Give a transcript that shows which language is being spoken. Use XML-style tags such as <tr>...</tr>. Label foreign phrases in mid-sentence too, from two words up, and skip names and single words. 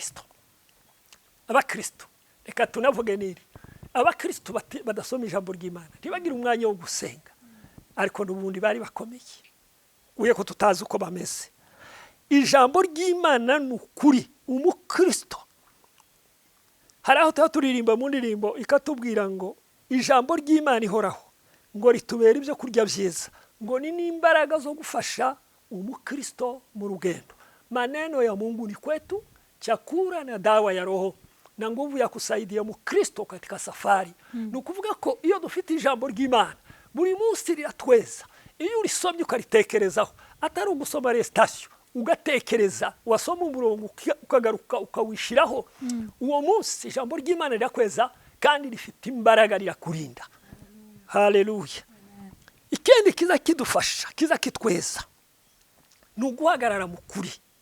<rw>abakristo reka tunavuge niri abakristo badasoma ijambo ry'Imana ntibagira umwanya wo gusenga ariko n'ubundi bari bakomeye uye ko tutazi uko bameze ijambo ry'Imana n'ukuri umukristo hari aho turirimba mu ndirimbo ikatubwira ngo ijambo ry'Imana ihoraho ngo ritubera ibyo kurya byiza ngo ni n'imbaraga zo gufasha umukristo mu rugendo</rw> <sw>maneno ya Mungu ni kwetu chakula na dawa ya roho na nguvu ya kusaidia mukristo katika safari</sw> <rw>nukuvuga ko iyo dufite ijambo ry'Imana buri munsi riratweza iyo urisomye ukaritekerezaho atari ugusoma restation ugatekereza wasoma umurongo ukagaruka ukawishiraho uwo munsi ijambo ry'Imana rirakweza kandi rifite imbaraga rirakurinda haleluya ikindi kiza kidufasha kiza kitweza nuguhagarara mu kuri</rw>